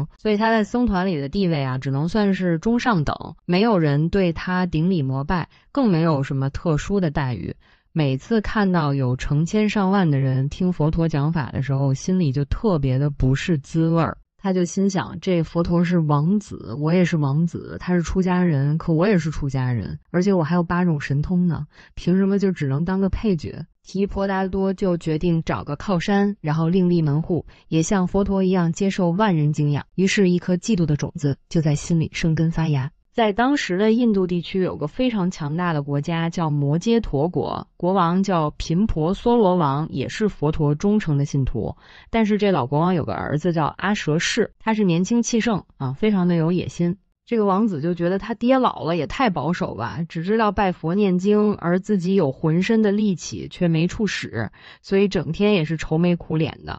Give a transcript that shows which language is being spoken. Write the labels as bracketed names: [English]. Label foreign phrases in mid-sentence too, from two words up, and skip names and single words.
[Chinese] 所以他在僧团裡的地位啊，只能算是中上等，没有人對他頂禮膜拜，更沒有什麼特殊的待遇。每次看到有成千上萬的人聽佛陀講法的時候，心裡就特別的不是滋味兒。他就心想，這佛陀是王子，我也是王子，他是出家人，可我也是出家人，而且我還有8種神通呢，憑什麼就只能當個配角？提婆達多就決定找個靠山，然後另立門戶，也像佛陀一樣接受萬人敬仰。於是一顆嫉妒的種子就在心裡生根發芽。在當時的印度地區有個非常強大的國家叫摩揭陀國，國王叫頻婆娑羅王，也是佛陀忠誠的信徒。但是這老國王有個兒子叫阿舍氏，他是年輕氣盛啊，非常的有野心。這個王子就覺得他爹老了也太保守吧，只知道拜佛念經，而自己有渾身的力氣卻沒處使，所以整天也是愁眉苦臉的。